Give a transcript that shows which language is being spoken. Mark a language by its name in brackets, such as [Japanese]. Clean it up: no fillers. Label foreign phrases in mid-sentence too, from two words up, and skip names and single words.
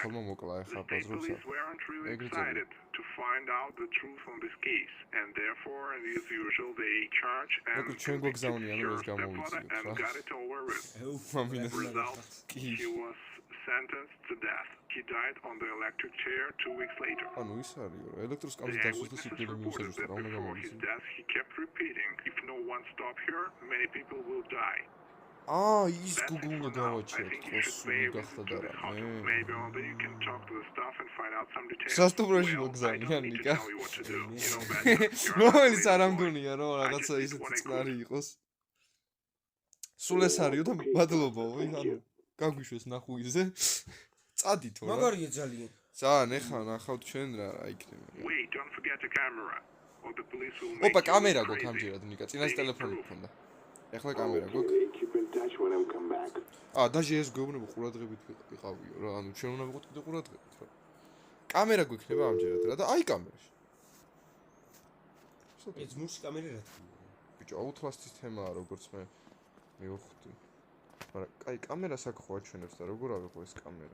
[English] The state police weren't really excited to find out the truth on this case, and therefore, as usual, they charged and convicted her stepfather and got it over with. Result, he was sentenced to death. He died on the electric chair 2 weeks later. The eyewitnesses reported that before his death, he kept repeating, "If no one stops here, many people will die." [Georgian] ის Google უნდა გავაჩეროთ, ხოსული გახდა და რა. [English] Maybe one day you can talk to the staff and find out some details. [Georgian] სასტუმროში მოგზავნიან ნიკა. რომელიც არ ამგონია რომ რაღაცა ისეთი წყნარი იყოს. სულ ეს არისო და მადლობაო, ანუ გაგვიშვეს ნახუიზე. წადითო რა. მაგარია ძალიან. ძალიან ეხლა ნახავთ ჩვენ რა იქნება. [English] Wait, don't forget the camera. Or the police will make [Georgian] ოპა, კამერა გვაქვს ამჯერად ნიკა, წინას ტელეფონი გქონდა. ეხლა კამერა გვაქვს. [English] Keep in touch when I come back. [Georgian] დაჟე ეს გვეუბნება ყურადღებით ვიყავიო რა, ანუ ჩვენ უნდა ვიყოთ კიდე ყურადღებით რა. კამერა გვექნება ამჯერად რა და აი კამერაში. ეს მუშ კამერა რა თქმა უნდა. ბიჭო, აუთლასტის თემაა როგორც მე მივხვდი. მაგრამ კაი კამერას აქ ხო აჩვენებს და როგორ ავიღო ეს კამერა?